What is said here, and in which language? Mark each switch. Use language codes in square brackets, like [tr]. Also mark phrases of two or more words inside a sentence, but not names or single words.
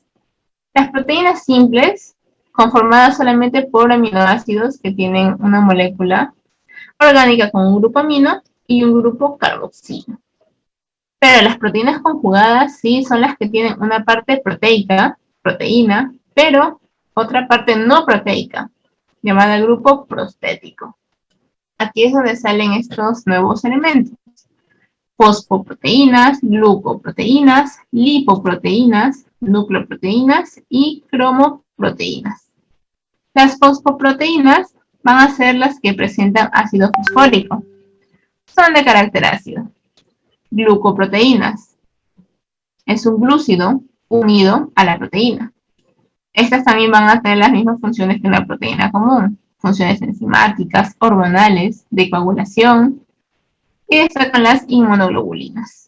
[es] Las proteínas simples, conformadas solamente por aminoácidos que tienen una molécula orgánica con un grupo amino y un grupo carboxilo. Pero las proteínas conjugadas sí son las que tienen una parte proteica, proteína, pero otra parte no proteica, llamada grupo prostético. Aquí es donde salen estos nuevos elementos: fosfoproteínas, glucoproteínas, lipoproteínas, nucleoproteínas y cromoproteínas. Las fosfoproteínas van a ser las que presentan ácido fosfórico. Son de carácter ácido. Glucoproteínas. Es un glúcido unido a la proteína. Estas también van a tener las mismas funciones que una proteína común, funciones enzimáticas, hormonales, de coagulación, y destacan las inmunoglobulinas.